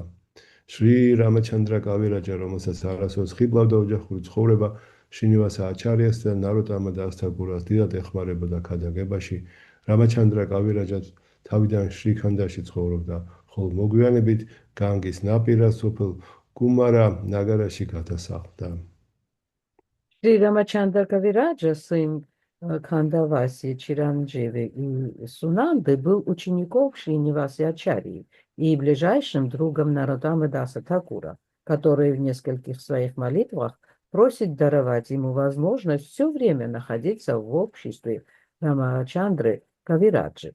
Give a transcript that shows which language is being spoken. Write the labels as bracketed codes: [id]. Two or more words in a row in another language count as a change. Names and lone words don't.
[ka] შრი რამაჩანდრა კავირაჯა, რომელსაც არასოდეს ხიბლავდა ოჯახური ცხოვრება, შინივას აჩარიას და ნაროტამა დასთაგურას დიდად ეხმარებოდა ქადაგებაში. რამაჩანდრა კავირაჯა თავიდან შრიქანდაში ცხოვრობდა, ხოლო მოგვიანებით განგის ნაპირას სოფელ კუმარა ნაგარაში გადასახლდა. [ru] Шри Рамачандра Кавираджа, сын Кандаваси, Чирандживы и Сунанды, был учеником Шриниваси Ачарьи и ближайшим другом Наротамы Даса Такура, который в нескольких своих молитвах просит даровать ему возможность все время находиться в обществе Рамачандры Кавираджи.